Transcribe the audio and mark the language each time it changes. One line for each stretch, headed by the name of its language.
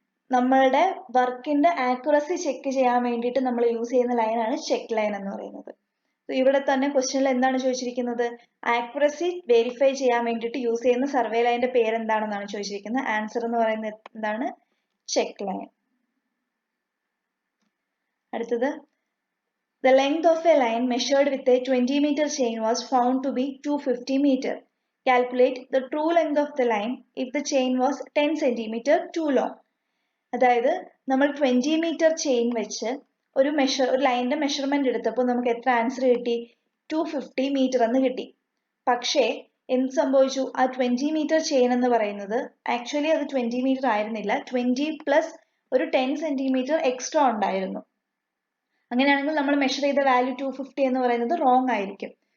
Malayalam: നമ്മളുടെ വർക്കിന്റെ accuracy check ചെയ്യാൻ വേണ്ടിയിട്ട് നമ്മൾ യൂസ് ചെയ്യുന്ന ലൈനാണ് ചെക്ക് ലൈൻ എന്ന് പറയുന്നത്. ഇവിടെ തന്നെ ക്വസ്റ്റ്യനിൽ എന്താണ് ചോദിച്ചിരിക്കുന്നത്? ആക്യുറസി വെരിഫൈ ചെയ്യാൻ വേണ്ടിയിട്ട് യൂസ് ചെയ്യുന്ന സർവേ ലൈനിന്റെ പേര് എന്താണെന്നാണ് ചോദിച്ചിരിക്കുന്നത്. ആൻസർ എന്ന് പറയുന്നത് എന്താണ്? Check line.
English: അടുത്തത്, the length of a line measured with a 20 meter chain was found to be 250 meter. Calculate the true length of the line if the chain was 10 centimeter too long.
Malayalam: അതായത് നമ്മൾ 20 metre chain വെച്ച് ഒരു ലൈനിന്റെ measurement എടുത്തപ്പോൾ നമുക്ക് എത്ര answer കിട്ടി? 250 metre എന്ന് കിട്ടി. പക്ഷേ എന്ത് സംഭവിച്ചു? ആ 20 മീറ്റർ ചെയിൻ എന്ന് പറയുന്നത് ആക്ച്വലി അത് 20 മീറ്റർ ആയിരുന്നില്ല, 20 പ്ലസ് ഒരു 10 സെന്റിമീറ്റർ എക്സ്ട്രാ ഉണ്ടായിരുന്നു. അങ്ങനെയാണെങ്കിൽ നമ്മൾ മെഷർ ചെയ്ത വാല്യൂ 250 എന്ന് പറയുന്നത് റോങ് ആയിരിക്കും.